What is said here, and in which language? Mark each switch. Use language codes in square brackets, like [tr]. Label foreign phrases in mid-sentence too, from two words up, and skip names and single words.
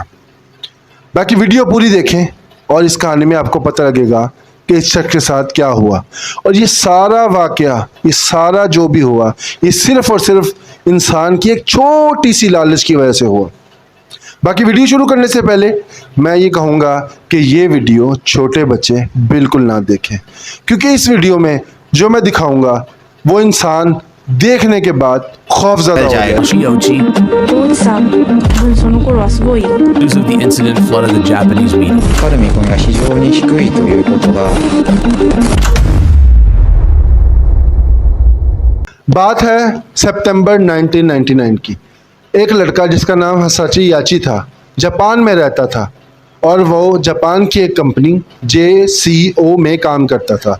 [ur] باقی ویڈیو پوری دیکھیں اور اس کہانی میں آپ کو پتا لگے گا کہ اس شخص کے ساتھ کیا ہوا، اور یہ سارا واقعہ، یہ سارا جو بھی ہوا، یہ صرف اور صرف انسان کی ایک چھوٹی سی لالچ کی وجہ سے ہوا. باقی ویڈیو شروع کرنے سے پہلے میں یہ کہوں گا کہ یہ ویڈیو چھوٹے بچے بالکل نہ دیکھیں، کیونکہ اس ویڈیو میں جو میں دکھاؤں گا وہ انسان دیکھنے کے بعد خوفزدہ ہو جائے گا. [en] News of the incident flooded the Japanese media. [ja] かかる見込みが非常に低いということが [ur] بات ہے ستمبر 1999 کی. ایک لڑکا جس کا نام ہساچی یاچی تھا، جاپان میں رہتا تھا، اور وہ جاپان کی ایک کمپنی JCO میں کام کرتا تھا.